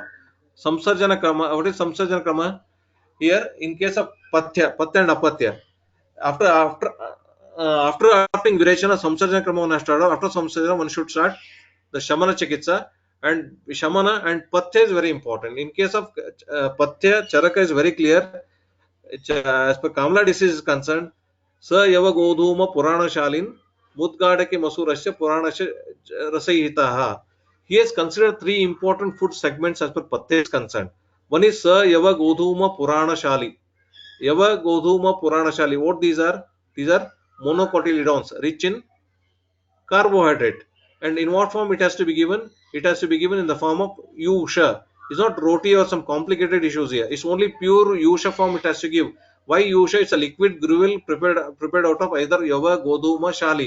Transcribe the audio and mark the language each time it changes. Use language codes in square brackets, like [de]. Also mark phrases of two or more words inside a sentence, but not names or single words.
[sa] Samsarjana Krama, [en] what is [sa] Samsarjana Krama? [en] Here, in case of Patya and Apatya, after adopting Virechana, [sa] Samsarjana Krama, [en] one has to adopt. After Samsarjana, one should start the [sa] Shamana Chikitsa, [en] and Shamana and Patya is very important. In case of Patya, Charaka is very clear. As per Kamala disease is concerned, [sa] Sa Yava Godhuma Purana Shalin Mudgadaki Masurasya Puranasya Rasahitaha. [en] He has considered three important food segments as per Patya is concerned. One is [sa] Sa Yava Godhuma Purana Shali. Yava Godhuma Purana Shali. [en] What these are? These are monocotyledons rich in carbohydrate. And in what form it has to be given? It has to be given in the form of Yusha. It's not roti or some complicated issues here. It's only pure Yusha form it has to give. Why Yusha? It's a liquid gruel prepared out of either [sa] Yava, Goduma, Shali.